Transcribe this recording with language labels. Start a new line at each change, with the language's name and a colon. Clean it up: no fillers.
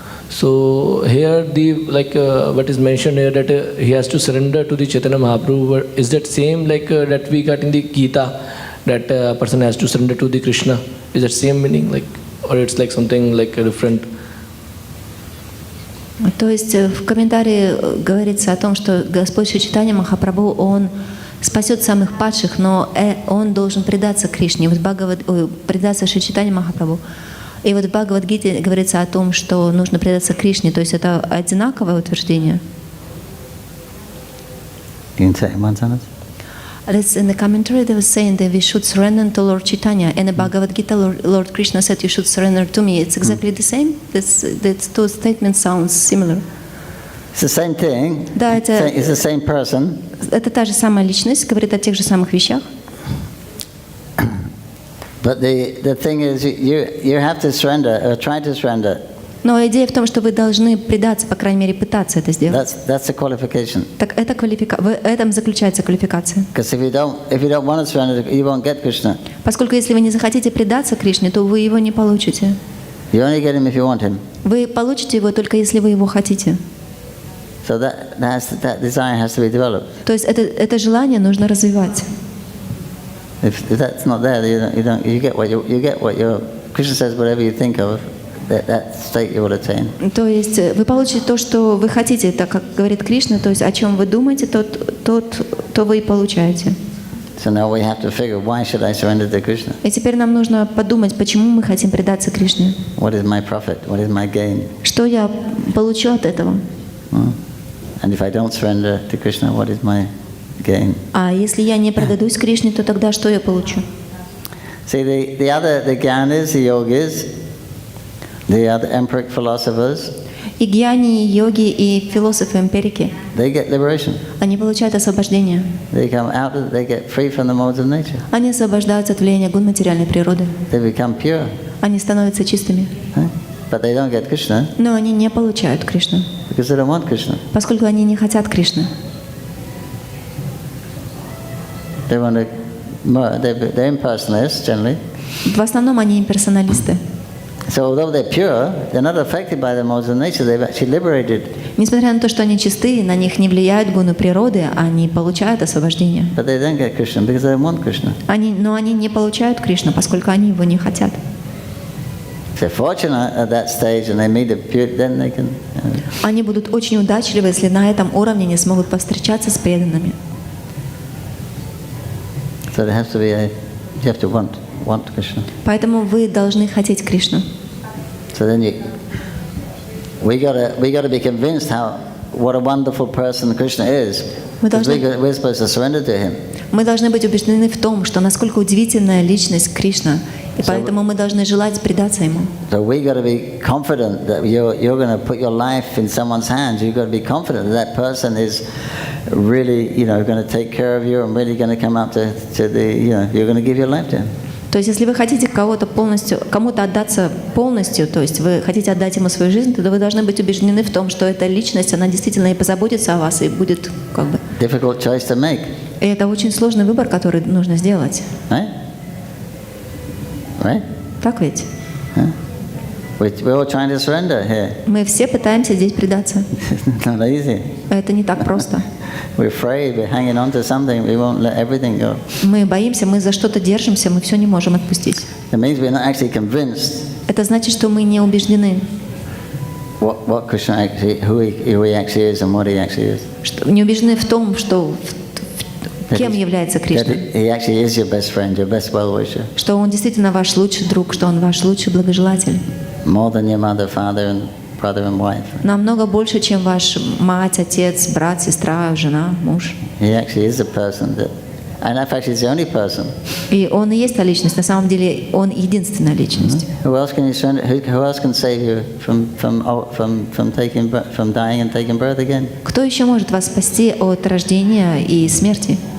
English: So here what is mentioned here, that he has to surrender to the Chaitanya Mahaprabhu. Is that same that we got in the Gita, that a person has to surrender to the Krishna? Is that same meaning, or it's something different?
Russian: То есть в комментарии говорится о том, что Господь Шри Чайтанья Махапрабху, Он спасет самых падших, но Он должен предаться Кришне, предаться Шри Чайтанья Махапрабху. И вот в Бхагавад-гите говорится о том, что нужно предаться Кришне, то есть это одинаковое утверждение.
English: You can say it in one sentence. That's in the commentary they were saying that we should surrender to Lord Chaitanya. And in the Bhagavad Gita, Lord Krishna said, "You should surrender to me." It's exactly the same. That's two statements sounds similar. It's the same thing.
Russian: Да,
English: It's the same person.
Russian: это та же самая личность, говорит о тех же самых вещах.
English: But the thing is, you have to surrender or try to surrender.
Russian: Но идея в том, что вы должны предаться, по крайней мере, пытаться это сделать.
English: That's the qualification.
Russian: Так это в этом заключается квалификация.
English: Because if you don't want to surrender, you won't get Krishna.
Russian: Поскольку если вы не захотите предаться Кришне, то вы его не получите.
English: You only get him if you want him.
Russian: Вы получите его только если вы его хотите.
English: So that desire has to be developed.
Russian: То есть это желание нужно развивать.
English: If that's not there, you get what you Krishna says, whatever you think of, that state you will attain.
Russian: То есть вы получите то, что вы хотите, так как говорит Кришна, то есть о чем вы думаете, то вы и получаете.
English: So now we have to figure, why should I surrender to Krishna?
Russian: И теперь нам нужно подумать, почему мы хотим предаться Кришне.
English: What is my profit? What is my gain?
Russian: Что я получу от этого?
English: And if I don't surrender to Krishna, what is my gain?
Russian: А если я не предадусь Кришне, то тогда что я получу?
English: See, the gyanis, the yogis, The other empiric philosophers,
Russian: И гьяни, и йоги, и философы-эмпирики,
English: they get liberation.
Russian: они получают освобождение.
English: They come out of, they get free from the modes of nature.
Russian: Они освобождаются от влияния гун материальной природы.
English: They become pure.
Russian: Они становятся чистыми.
English: But they don't get Krishna
Russian: Но они не получают Кришну,
English: because they don't want Krishna.
Russian: поскольку они не хотят Кришны.
English: They want to, they're impersonalists generally.
Russian: В основном они имперсоналисты.
English: So although they're pure, they're not affected by the modes of nature. They've actually liberated.
Russian: Несмотря на то, что они чисты, на них не влияют гуны природы, они получают освобождение.
English: But they don't get Krishna because they don't want Krishna.
Russian: Но они не получают Кришну, поскольку они его не хотят.
English: If they're fortunate at that stage and they meet the pure, then they can.
Russian: Они будут очень удачливы, если на этом уровне не смогут повстречаться с преданными.
English: So there has to be you have to want Krishna.
Russian: Поэтому вы должны хотеть Кришну.
English: So then we gotta be convinced what a wonderful person Krishna is. We're supposed to surrender to him.
Russian: Мы должны быть убеждены в том, что насколько удивительная личность Кришна, и поэтому мы должны желать предаться ему.
English: So we got to be confident that you're going to put your life in someone's hands. You've got to be confident that person is really, going to take care of you and really going to come up to the, you're going to give your life to him.
Russian: То есть, если вы хотите кому-то отдаться полностью, то есть вы хотите отдать ему свою жизнь, то вы должны быть убеждены в том, что эта личность, она действительно и позаботится о вас, и будет как бы...
English: Difficult choice to make.
Russian: И это очень сложный выбор, который нужно сделать.
English: Right? Right?
Russian: Так ведь?
English: We're all trying to surrender here.
Russian: Мы все пытаемся здесь предаться.
English: Not easy.
Russian: Это не так просто.
English: We're afraid, we're hanging on to something, we won't let everything go.
Russian: Мы боимся, мы за что-то держимся, мы все не можем отпустить.
English: It means we're not actually convinced
Russian: Это значит, что мы не убеждены,
English: what Krishna actually, who he actually is and what he actually is.
Russian: не убеждены в том, что кем является Кришна.
English: He actually is your best friend, your best well-wisher.
Russian: Что он действительно ваш лучший друг, что он ваш лучший благожелатель.
English: More than your mother, father, and brother and wife.
Russian: Намного больше, чем ваш мать, отец, брат, сестра, жена, муж.
English: He actually is a person that, and in fact, he's the only person.
Russian: И он и есть та личность. На самом деле, он единственная личность.
English: Who else can you surrender? Who else can save you from dying and taking birth again?
Russian: Кто еще может вас спасти от рождения и смерти?